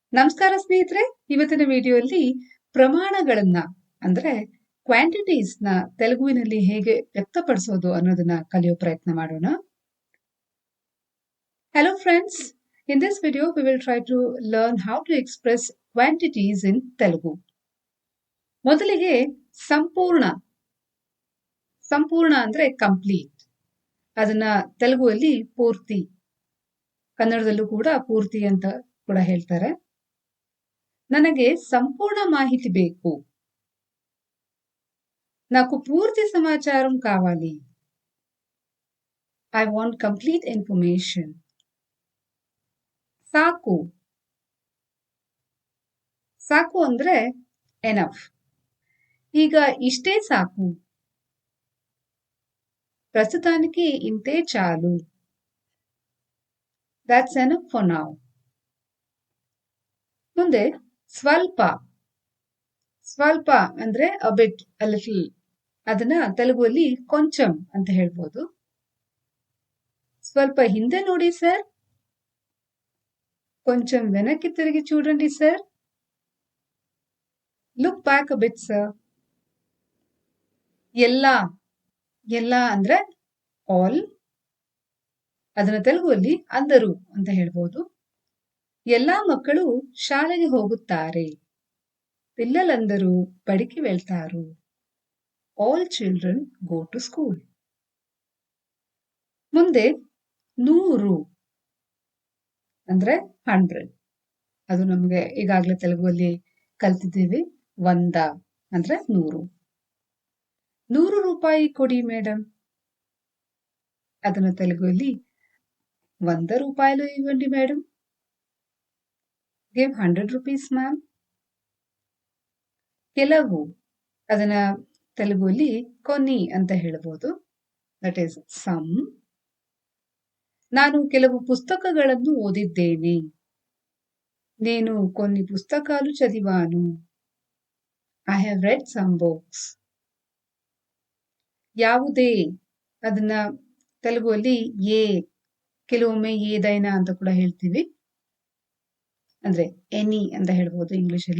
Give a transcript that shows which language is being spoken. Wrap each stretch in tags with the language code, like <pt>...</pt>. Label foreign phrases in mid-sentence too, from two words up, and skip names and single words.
<kn>ನಮಸ್ಕಾರ ಸ್ನೇಹಿತರೆ, ಇವತ್ತಿನ ವಿಡಿಯೋದಲ್ಲಿ ಪ್ರಮಾಣಗಳನ್ನ ಅಂದ್ರೆ ಕ್ವಾಂಟಿಟೀಸ್ ನ ತೆಲುಗುವಿನಲ್ಲಿ ಹೇಗೆ ವ್ಯಕ್ತಪಡಿಸೋದು ಅನ್ನೋದನ್ನ ಕಲಿಯೋ ಪ್ರಯತ್ನ ಮಾಡೋಣ.</kn> <en>Hello friends, in this video we will try to learn how to express quantities in Telugu.</en> <kn>ಮೊದಲಿಗೆ ಸಂಪೂರ್ಣ ಸಂಪೂರ್ಣ ಅಂದ್ರೆ ಕಂಪ್ಲೀಟ್, ಅದನ್ನ ತೆಲುಗುವಲ್ಲಿ ಪೂರ್ತಿ, ಕನ್ನಡದಲ್ಲೂ ಕೂಡ ಪೂರ್ತಿ ಅಂತ ಕೂಡ ಹೇಳ್ತಾರೆ. ನನಗೆ ಸಂಪೂರ್ಣ ಮಾಹಿತಿ ಬೇಕು,</kn> <te>నాకు పూర్తి సమాచారం కావాలి.</te> <en>I want complete information.</en> <kn>ಸಾಕು ಸಾಕು ಅಂದ್ರೆ ಎನಫ್. ಈಗ ಇಷ್ಟೇ ಸಾಕು,</kn> <te>ప్రస్తుతానికి ఇంతే చాలు.</te> <en>That's enough for now.</en> <kn>ಮುಂದೆ ಸ್ವಲ್ಪ ಸ್ವಲ್ಪ ಅಂದ್ರೆ</kn> <en>a bit, a little,</en> <kn>ಅದನ್ನ ತೆಲುಗುವಲ್ಲಿ ಕೊಂಚಂ ಅಂತ ಹೇಳ್ಬೋದು. ಸ್ವಲ್ಪ ಹಿಂದೆ ನೋಡಿ ಸರ್,</kn> <te>కొంచెం వెనక్కి తిరిగి చూడండి ಸರ್,</te> <en>look back a bit sir.</en> <kn>ಎಲ್ಲ ಎಲ್ಲ ಅಂದ್ರೆ ಆಲ್, ಅದನ್ನ ತೆಲುಗುವಲ್ಲಿ ಅಂದರು ಅಂತ ಹೇಳ್ಬೋದು. ಎಲ್ಲಾ ಮಕ್ಕಳು ಶಾಲೆಗೆ ಹೋಗುತ್ತಾರೆ,</kn> <te>పిల్లలందరూ బడికి వెళ్తారు.</te> <en>All children go to school.</en> <kn>ಮುಂದೆ 100 ಅಂದ್ರೆ 100, ಅದು ನಮಗೆ ಈಗಾಗಲೇ ತೆಲುಗುವಲ್ಲಿ ಕಲ್ತಿದ್ದೀವಿ. 100 ಅಂದ್ರೆ 100. 100 ರೂಪಾಯಿ ಕೊಡಿ ಮೇಡಮ್, ಅದನ್ನ ತೆಲುಗುವಲ್ಲಿ 100</kn> <te>ರೂಪಾయలు ఇవ్వండి మేడం.</te> <en>Give 100 rupees ma'am.</en> <kn>ಕೆಲವು, ಅದನ್ನ ತೆಲುಗುವಲ್ಲಿ కొన్ని ಅಂತ ಹೇಳ್ಬೋದು,</kn> <en>that is some.</en> <kn>ನಾನು ಕೆಲವು పుస్తకಗಳನ್ನು ಓದಿದ್ದೇನೆ,</kn> <te>నేను కొన్ని పుస్తకాలు చదివాను.</te> <en>I have read some books.</en> <kn>ಯಾವುದೇ, ಅದನ್ನ ತೆಲುಗುವಲ್ಲಿ ఏ, ಕೆಲವೊಮ್ಮೆ ಏದೈನಾ ಅಂತ ಕೂಡ ಹೇಳ್ತೀವಿ, ಅಂದ್ರೆ ಎನಿ ಅಂತ ಹೇಳ್ಬೋದು ಇಂಗ್ಲಿಷಲ್ಲಿ.</kn>